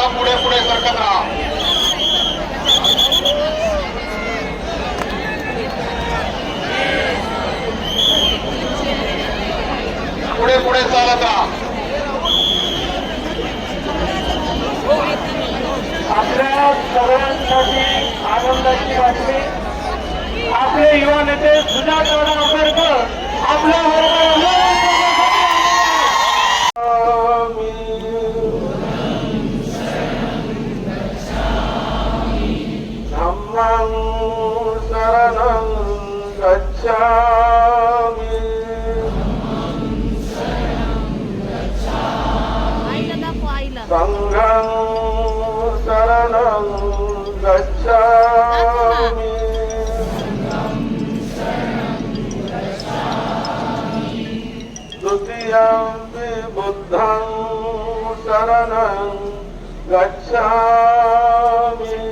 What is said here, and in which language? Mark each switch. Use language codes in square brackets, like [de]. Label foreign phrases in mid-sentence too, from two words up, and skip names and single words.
[mr] पुढे पुढे सरकत राहा. पुढे पुढे चालत राहा. आपल्या सगळ्यांसाठी आनंदाची बातमी. आपले युवा नेते सुजातराव आंबेडकर आपल्या [pi] धम्मं शरणं गच्छामि संघं शरणं गच्छामि द्वितीयंपि बुद्धं शरणं गच्छामि